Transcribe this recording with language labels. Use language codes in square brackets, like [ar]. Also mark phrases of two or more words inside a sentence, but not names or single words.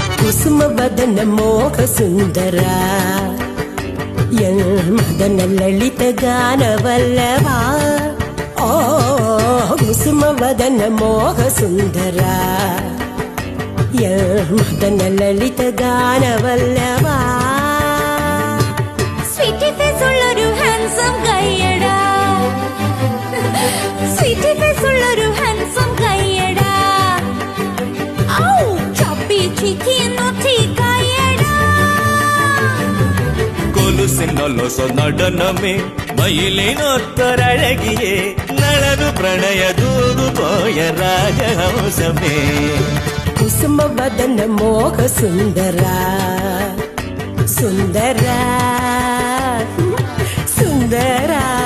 [kn] ಕುಸುಮವದನ ಮೋಹ ಸುಂದರ ಮದನ ಲಲಿತ ಗಾನವಲ್ಲವಾ ಓ ಕುಸುಮವದನ ಮೋಹ ಸುಂದರ ಮದನ ಲಲಿತ ಗಾನವಲ್ಲವಾ [en] sweety face [ml] ഉള്ളൊരു ഹാൻസം കയ്യടാ [en] sweety face [ml] ഉള്ളൊരു ഹാൻസം കയ്യടാ ഔ [en] chubby cheeky naughty [ml] കയ്യടാ കൊലുസിനൊലൊസ നടനമേ മയിലിനൊത്തൊരഴകിയേ നടന്നു പ്രണയ ദൂതു പോയ രാജഹംസമേ [kn] ಕುಸುಮವದನ ಮೋಹ ಸುಂದರ ಸುಂದರ ಸುಂದರ